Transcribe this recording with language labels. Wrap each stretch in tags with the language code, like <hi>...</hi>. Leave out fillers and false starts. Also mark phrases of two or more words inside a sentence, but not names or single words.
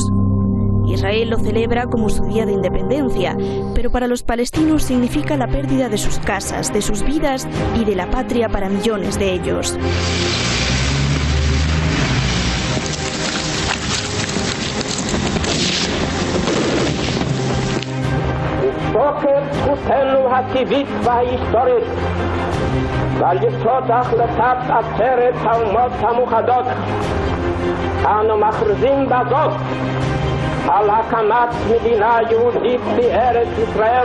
<es>Israel lo celebra como su día de independencia, pero para los palestinos significa la pérdida de sus casas, de sus vidas y de la patria para millones de ellos.</es> <he>ועל יסוד החלטת עצרת האומות המאוחדות אנו מכריזים בזאת על הקמת מדינה יהודית בארץ ישראל.</he>